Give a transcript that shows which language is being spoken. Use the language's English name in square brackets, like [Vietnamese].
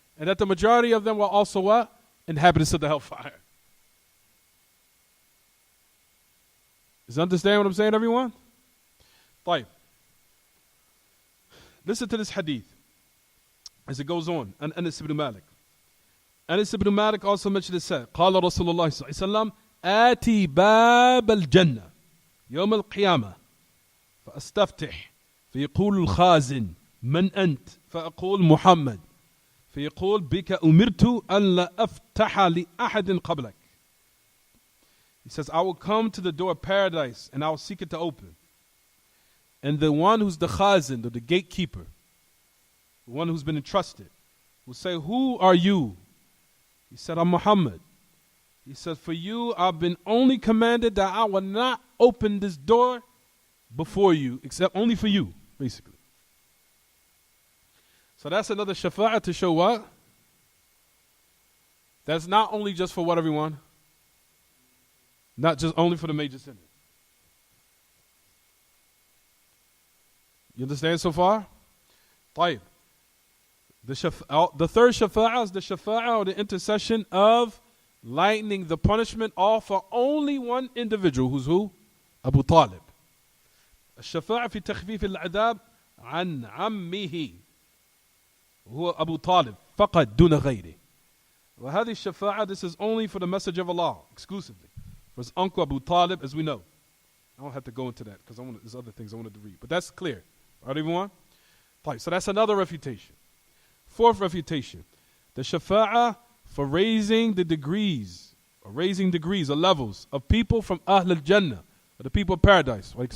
[English] And that the majority of them were also what? Inhabitants of the hellfire. Does you understand what I'm saying, everyone? [Arabic] طيب. [English] Listen to this hadith as it goes on. And Anas ibn Malik. Anas ibn Malik also mentioned it said, [Arabic] قال رسول الله صلى الله عليه وسلم آتي باب الجنة يوم القيامة فأستفتح فيقول الخازن من أنت فأقول محمد فيقول بك أمرت أن لا أفتح لأحد قبلك. [English] He says, I will come to the door of paradise and I will seek it to open. And the one who's the khazin, the gatekeeper, the one who's been entrusted, will say, who are you? He said, I'm Muhammad. He said, for you, I've been only commanded that I will not open this door before you, except only for you, basically. So that's another shafa'ah to show what? That's not only just for what, everyone? Not just only for the major sinners. You understand so far? طيب. The third shafa'ah is the shafa'ah or the intercession of lightening the punishment off for only one individual. Who's who? Abu Talib. [Arabic] الشفاعة في تخفيف العذاب عن عمه هو أبو طالب فقط دون غيره. وهذه الشفاعة, [English] this is only for the message of Allah exclusively. For his uncle Abu Talib, as we know. I don't have to go into that because there's other things I wanted to read. But that's clear. All right, everyone? So that's another refutation. Fourth refutation. The shafa'ah for raising the degrees, or levels of people from Ahl al-Jannah, or the people of paradise.